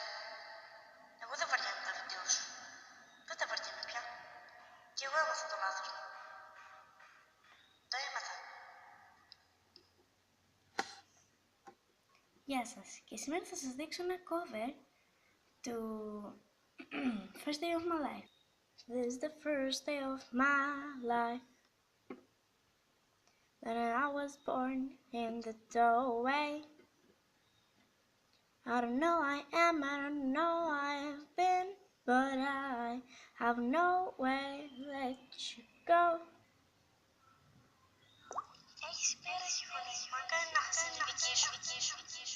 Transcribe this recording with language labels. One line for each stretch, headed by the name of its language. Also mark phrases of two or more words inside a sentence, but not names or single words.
Greek: Εγώ δεν βαριέμαι τα βίντεο σου. Δεν τα βαριέμαι πια. Κι εγώ έμαθα το λάθος μου. Το έμαθα. Γεια σας. Και σήμερα θα σας δείξω ένα cover του First Day of My Life.
English: This is the first day of my life. Then I was born in the doorway. I don't know I am, I don't know I have been, but I have no way to let you go.
Greek: Έχεις υπέροχη φωνή. Μακάρι να έχεις τη δική σου.